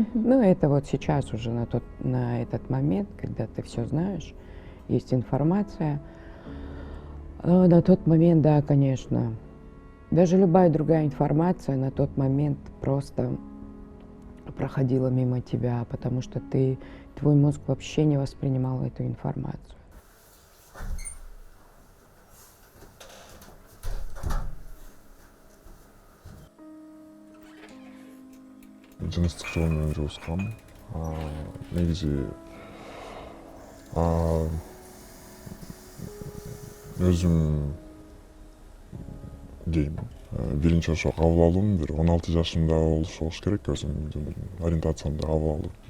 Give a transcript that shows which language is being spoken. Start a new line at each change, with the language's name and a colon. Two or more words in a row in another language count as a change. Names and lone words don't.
Russian: Ну, это вот сейчас уже на этот момент, когда ты все знаешь, есть информация. На тот момент, да, конечно. Даже любая другая информация на тот момент просто проходила мимо тебя, потому что твой мозг вообще не воспринимал эту информацию.
Kyrgyz: Жыныстык жол менен жуускам. Негизи өзүм дейм, биринчи ошо кабыл алуум бир 16 жашымда болуш керек, өзүмдүн ориентациямды кабыл алып.